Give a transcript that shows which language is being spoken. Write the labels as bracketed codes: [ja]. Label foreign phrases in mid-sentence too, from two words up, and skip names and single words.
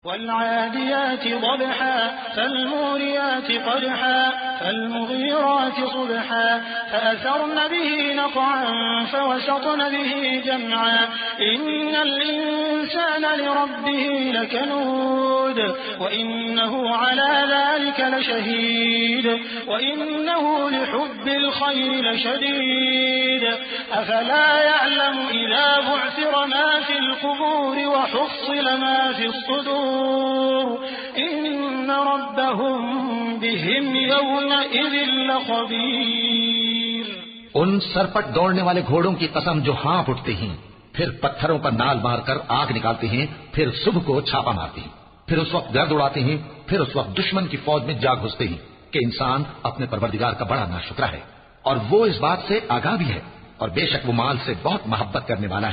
[ar] والعاديات ضبحا فالموريات قدحا فالمغيرات صبحا فأثرن به نقعا فوسطن به جمعا إن الإنسان لربه لكنود وإنه على ذلك لشهيد وإنه لحب الخير لشديد أفلا يعلم إذا بعثر ما في القبور وحصل ما في الصدور إن ربهم بهم يومئذ لخبير. [hi] उन सरपट दौड़ने वाले घोड़ों की कसम जो हाँफ उठते हैं, फिर पत्थरों पर नाल मारकर आग निकालते हैं, फिर सुबह को छापा मारते हैं, फिर उस वक्त गर्द उड़ाते हैं, फिर उस वक्त दुश्मन की फौज में जा घुसते हैं कि इंसान अपने परवरदिगार का बड़ा नाशुक्रा है और वो इस बात से आगाह भी है और बेशक वो माल से बहुत मोहब्बत करने वाला है।